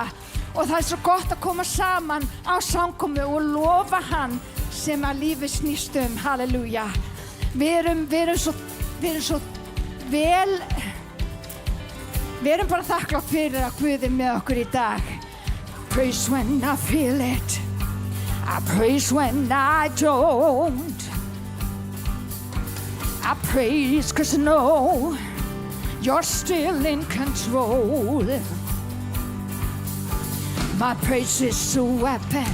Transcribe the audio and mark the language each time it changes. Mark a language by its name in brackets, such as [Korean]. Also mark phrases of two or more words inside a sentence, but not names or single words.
[Icelandic] Og það svo gott að koma saman á samkomu og lofa hann sem að lífið snýst halleluja. Við erum svo vel, við erum bara þakklátt fyrir að Guð með okkur í dag. [English] Praise when I feel it. I praise when I don't. I praise 'cause I know you're still in control. My praise is a weapon.